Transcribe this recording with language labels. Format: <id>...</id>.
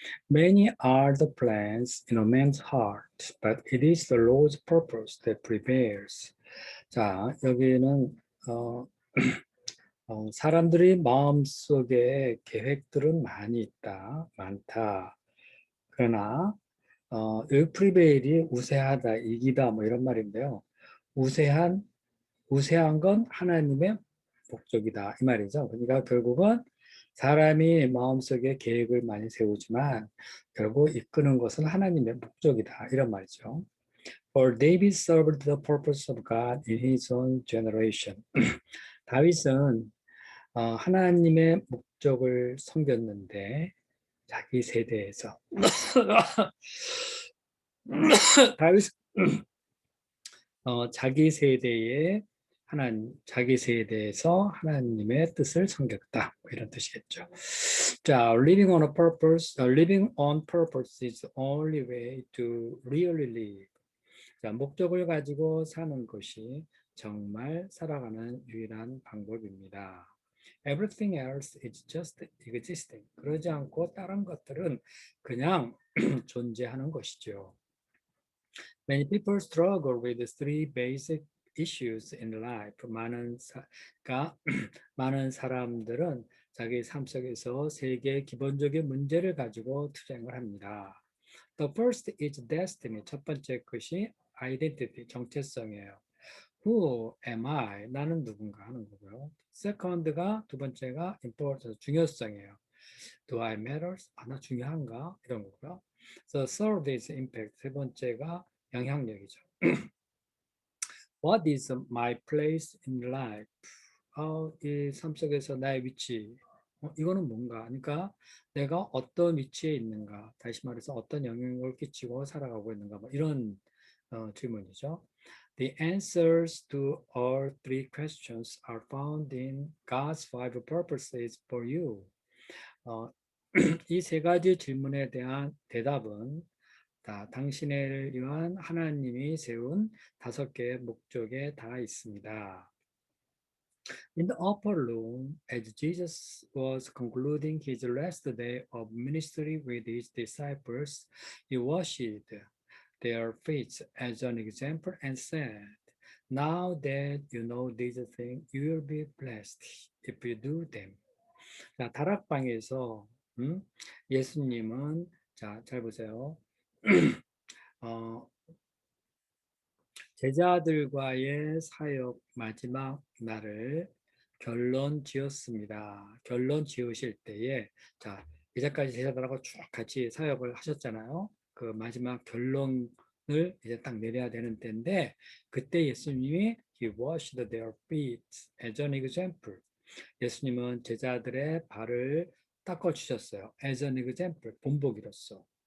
<en>Many are the plans in a man's heart, but it is the Lord's purpose that prevails.</en> <ko>자, 여기는 어, 사람들이 마음속에 계획들은 많이 있다, 많다. 그러나 프리베일이 우세하다, 이기다 뭐 이런 말인데요. 우세한 우세한 건 하나님의 목적이다 이 말이죠. 그러니까 결국은 사람이 마음속에 계획을 많이 세우지만 결국 이끄는 것은 하나님의 목적이다 이런 말이죠.</ko> <en>For David served the purpose of God in his own generation.</en> <ko>다윗은 하나님의 목적을 섬겼는데 자기 세대에서 다윗 자기 세대에 자기 세대에서 하나님의 뜻을 섬겼다. 뭐 이런 뜻이겠죠.</ko> <en>자, living on purpose is the only way to really live.</en> <ko>자, 목적을 가지고 사는 것이 정말 살아가는 유일한 방법입니다.</ko> <en>Everything else is just existing.</en> <ko>그러지 않고 다른 것들은 그냥 존재하는 것이죠.</ko> <en>Many people struggle with the three basic issues in life.</en> <ko>많은 사람들은 자기 삶 속에서 세 개의 기본적인 문제를 가지고 투쟁을 합니다.</ko> <en>The first is destiny.</en> <ko>첫 번째 것이 identity, 정체성이에요.</ko> <en>Who am I?</en> <ko>나는 누군가 하는 거고요. Second가 두 번째가 importance, 중요성이에요.</ko> <en>Do I matter?</en> <ko>나 중요한가? 이런 거고요.</ko> <en>The third is impact.</en> <ko>세 번째가 영향력이죠.</ko> <en>What is my place in life?</en> <ko>이 삶 속에서 나의 위치. 이거는 뭔가? 그러니까 내가 어떤 위치에 있는가? 다시 말해서 어떤 영향력을 끼치고 살아가고 있는가? 뭐 이런 질문이죠.</ko> <en>The answers to all three questions are found in God's five purposes for you.</en> <ko>이 세 가지 질문에 대한 대답은 당신을 위한 하나님이 세운 5개의 목적에 다 있습니다.</ko> <en>In the upper room, as Jesus was concluding his last day of ministry with his disciples, he washed their feet as an example and said, Now that you know these things, you will be blessed if you do them.</en> <ko>자, 다락방에서 예수님은 잘 보세요. 어, 제자들과의 사역 마지막 날을 결론 지었습니다. 결론 지으실 때에 이제까지 제자들하고 쭉 같이 사역을 하셨잖아요. 그 마지막 결론을 이제 딱 내려야 되는 때인데 그때 예수님이</ko> <en>He washed their feet as an example.</en> <ko>예수님은 제자들의 발을 닦아 주셨어요.</ko> <en>As an example, 본보기로서.</en>